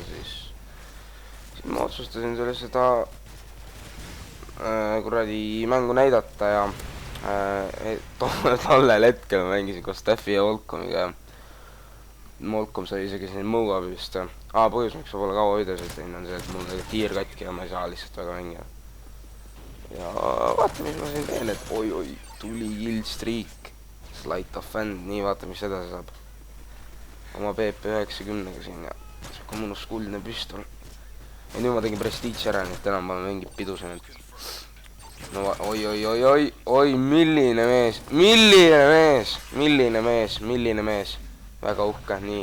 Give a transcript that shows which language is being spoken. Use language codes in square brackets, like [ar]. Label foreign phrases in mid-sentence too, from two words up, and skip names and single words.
[et] siis ma otsustasin sulle seda kuradi mängu näidata ja tollel hetkel ma mängisin koos Steffi ja Volkomiga ja Volkom sai isegi siin Moabi vist. Põhjus, miks ma pole kaua videosid teinud, on see, et mul oli tiir katki ja ma ei saa lihtsalt väga mängida. Ja vaata, mis ma siin teen, et oi, tuli [en] kill streak, slight of hand, [et] nii vaata, mis edasi saab. Oma PP90-ga siin ja siuke mõnus kuldne püstol. Ja nüüd ma tegin Prestige ära, nii et enam ma mingit pidusin, et no oi, milline mees, väga uhke, nii.